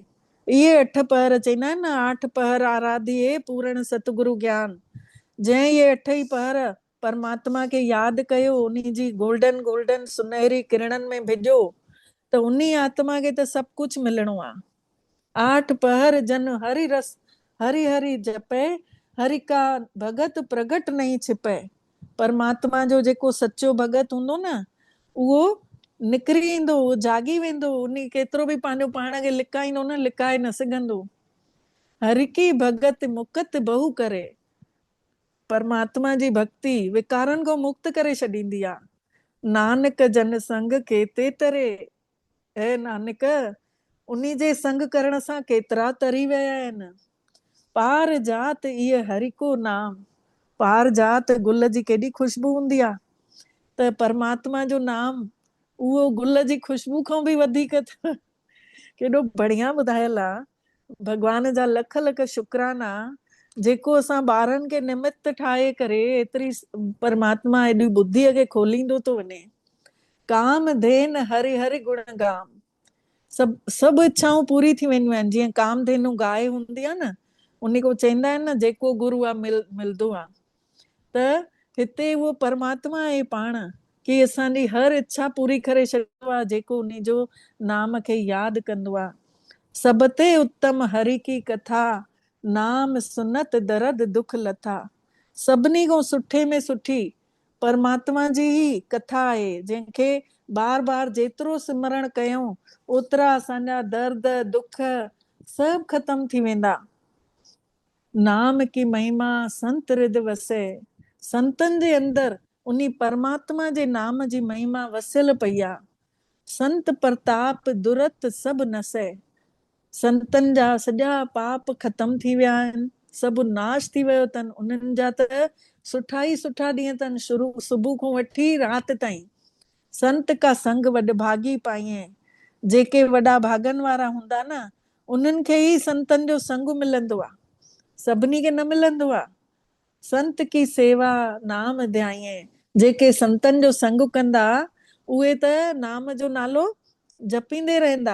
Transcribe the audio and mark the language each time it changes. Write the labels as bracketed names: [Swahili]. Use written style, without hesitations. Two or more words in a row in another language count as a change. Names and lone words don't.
[Sindhi] इहे 8 पहर चवंदा आहिनि न, [Hindi] 8 पहर आराधिए पूर्ण सतगुरु ज्ञान। [Sindhi] जंहिं इहे 8 ई पहर परमात्मा खे यादि कयो, उन जी गोल्डन गोल्डन सुनहरी किरणनि में भिॼो, त उन आत्मा खे त सभु कुझु मिलणो आहे। [Hindi] 8 पहर जन हरि रस हरि हरि जपे, हरि का भगत प्रगट नहीं छिपे। [Sindhi] परमात्मा जो जेको सच्चो भगत हूंदो न, उहो निकिरी ईंदो, उहो जागी वेंदो, उन केतिरो बि पंहिंजो पाण खे लिकाईंदो न, लिकाए न सघंदो। [Hindi] हरि की भगत मुकत बहु करे। [Sindhi] परमात्मा जी भक्ति विकारनि खां मुक्त करे छॾींदी आहे। [Hindi] नानक जन संग केते तरे। [Sindhi] हे नानक, उन्ही जे संग करण सां केतिरा तरी विया आहिनि। [Hindi] पार जात इहे हरि को नाम। [Sindhi] पार जात गुल जी केॾी खुशबू हूंदी आहे, त परमात्मा जो नाम उहो गुल जी खुशबू खां बि वधीक केॾो बढ़िया ॿुधायल आहे। भॻवान जा लख लख शुक्राना, जेको असां ॿारनि खे निमित ठाहे करे एतिरी परमात्मा एॾी बुद्धीअ खे खोलींदो थो वञे। [Hindi] काम धेन हरि हरि गुण गाम। [Sindhi] सभु इच्छाऊं पूरी थी वेंदियूं आहिनि। जीअं कामधेनु गाय हूंदी आहे न, उन को चवंदा आहिनि न, जेको गुरू आहे मिलंदो आहे। त हिते उहो परमात्मा आहे पाण, कि असांजी हर इच्छा पूरी करे छॾींदो आहे, जेको उन जो नाम खे यादि कंदो आहे। [Hindi] सबते उत्तम हरि की कथा, नाम सुनत दर्द दुख लथा। [Sindhi] सभिनी खां सुठे में सुठी परमात्मा जी ही कथा आहे, जंहिंखे बार बार जेतिरो सिमरण कयूं, ओतिरा असांजा दर्द दुख सभु ख़तम थी वेंदा। [Hindi] नाम की महिमा संत हृदय वसे। [Sindhi] संतनि जे अंदरि उन परमात्मा जे नाम जी महिमा वसियल पई आहे। [Hindi] संत प्रताप दुरत सभु नसे। [Sindhi] संतनि जा सॼा पाप ख़तम थी विया आहिनि, सभु नाश थी वियो अथनि। उन्हनि जा त सुठा ई सुठा ॾींहं अथनि, सुबुह खां वठी राति ताईं। [Hindi] संत का संग वॾभागी पाइए। [Sindhi] जेके वॾा भागनि वारा हूंदा न, उन्हनि खे ई संतनि जो संग मिलंदो आहे, सभिनी खे न मिलंदो आहे। [Hindi] संत की सेवा नाम ध्याइए। [Sindhi] जेके संतनि जो संग कंदा, उहे त नाम जो नालो जपींदे रहंदा।